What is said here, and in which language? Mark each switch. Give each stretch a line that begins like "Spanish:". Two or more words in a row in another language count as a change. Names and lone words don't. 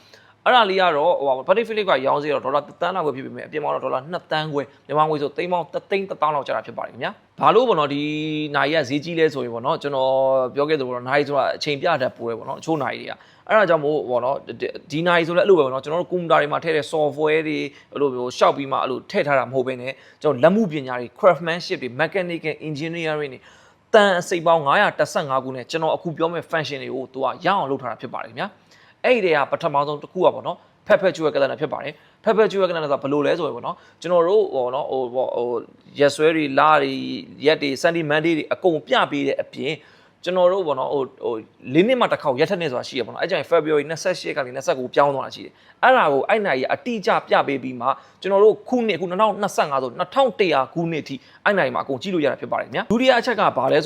Burmese: အဲ့ဒါလေးကတော့ဟို Patek Philippe ကရောင်းစီတော့ဒေါ်လာ1 သန်းလောက်ပဲဖြစ်ပေမဲ့အပြင်မှာတော့ဒေါ်လာ2 သန်းခွဲမြန်မာငွေဆိုသိန်းပေါင်း3 သိန်း1 သောင်းလောက်ကျတာဖြစ်ပါတယ်ခင်ဗျာဘာလို့ပေါ့နော်ဒီနိုင်ရဈေးကြီးလဲဆိုရင်ပေါ့နော်ကျွန်တော်ပြောခဲ့သလိုပေါ့နော်နိုင်ဆိုတာအချိန်ပြတတ်ပွဲပေါ့နော်အချို့နိုင်တွေကအဲ့ဒါကြောင့်မို့ပေါ့နော်ဒီနိုင်ဆိုလဲအဲ့လိုပဲပေါ့နော်ကျွန်တော်တို့ကွန်ပျူတာတွေမှာထည့်တဲ့ software တွေအဲ့လိုမျိုးရှောက်ပြီးမှအဲ့လိုထည့်ထားတာမဟုတ်ဘဲနဲ့ကျွန်တော်လက်မှုပညာတွေ craftsmanship တွေ
English: mechanical engineering
Burmese: တွေတန်အစိပ်ပေါင်း915ခုနဲ့ကျွန်တော်အခုပြောမယ့် function တွေကိုသူကရအောင်လုပ်ထားတာဖြစ်ပါတယ်ခင်ဗျာအဲ့ ဒီတွေကပထမဆုံးတစ်ခုอ่ะပေါ့နော်
English: perpetual calendar
Burmese: ဖြစ်ပါတယ်
English: perpetual calendar
Burmese: ဆိုတာဘယ်လိုလဲဆိုရင်ပေါ့နော်ကျွန်တော်တို့ဟိုနော်ဟိုရက်ဆွဲတွေလတွေရက်တွေ sentiment တွေအကုန်ပြပေးတဲ့အပြင်ကျွန်တော်တို့ပေါ့နော်ဟို၄နှစ်မှတစ်ခေါက်ရက်ထက်နှစ်ဆိုတာရှိရပေါ့နော်အဲ့ကျရင် February 28ကနေ29ပြောင်းသွားတာရှိတယ်အဲ့ဒါကိုအဲ့နိုင်ရအတိအကျပြပေးပြီးမှကျွန်တော်တို့ခုနှစ်ခု2025ဆို2100ခုနှစ်အထိအဲ့နိုင်မှာအကုန်ကြည့်လို့ရတာဖြစ်ပါတယ်ခင်ဗျာဒုတိယအချက်ကဘာလဲဆို